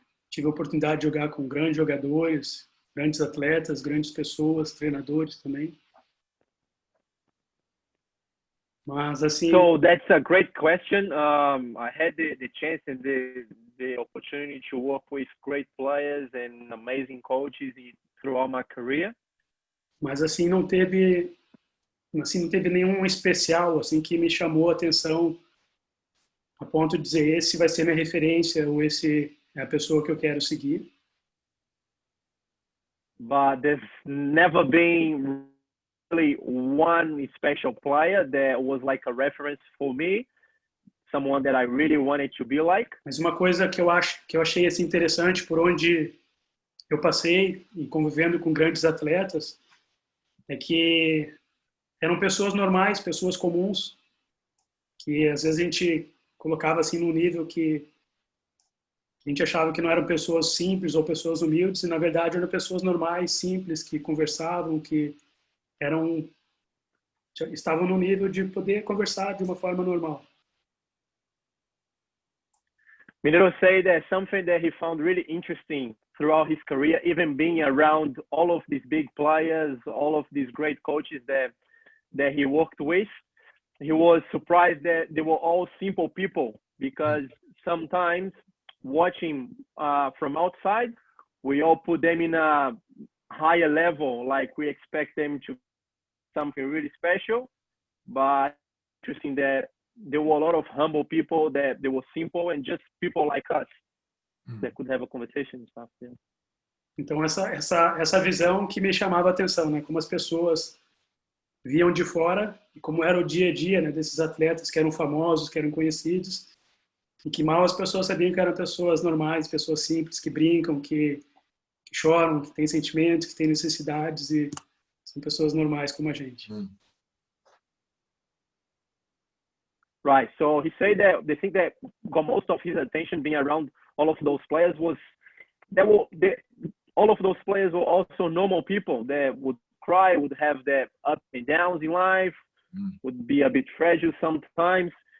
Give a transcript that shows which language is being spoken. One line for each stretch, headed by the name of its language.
Portuguese: Tive a oportunidade de jogar com grandes jogadores, grandes atletas, grandes pessoas, treinadores também. Mas assim.
English: So that's a great question. I had the chance and the opportunity to work with great players and amazing coaches throughout my career.
Portuguese: Mas assim não teve nenhum especial assim que me chamou a atenção a ponto de dizer esse vai ser minha referência ou esse é a pessoa que eu quero seguir.
English: But there's never been really one special player that was like a reference for me, someone that I really wanted to be like.
Portuguese: Mas uma coisa que eu achei assim interessante por onde eu passei e convivendo com grandes atletas é que eram pessoas normais, pessoas comuns, que às vezes a gente colocava assim num nível que a gente achava que não eram pessoas simples ou pessoas humildes, e na verdade eram pessoas normais, simples, que conversavam, que estavam no nível de poder conversar de uma forma normal.
English: Mineiro said that something that he found really interesting throughout his career, even being around all of these big players, all of these great coaches that he worked with, he was surprised that they were all simple people, because sometimes watching from outside, we all put them in a higher level, like we expect them to something really special, but interesting that there were a lot of humble people, that they were simple and just people like us that could have a conversation and stuff. Yeah.
Portuguese: Então essa visão que me chamava a atenção, né? Como as pessoas viam de fora e como era o dia a dia, né, desses atletas que eram famosos, que eram conhecidos, e que mal as pessoas sabiam que eram pessoas normais, pessoas simples, que brincam, que choram, que têm sentimentos, que têm necessidades, e são pessoas normais como a gente.
English: Right. So he said that the thing that got most of his attention being around all of those players was that all of those players were also normal people that would cry, would have their ups and downs in life, would be a bit fragile sometimes.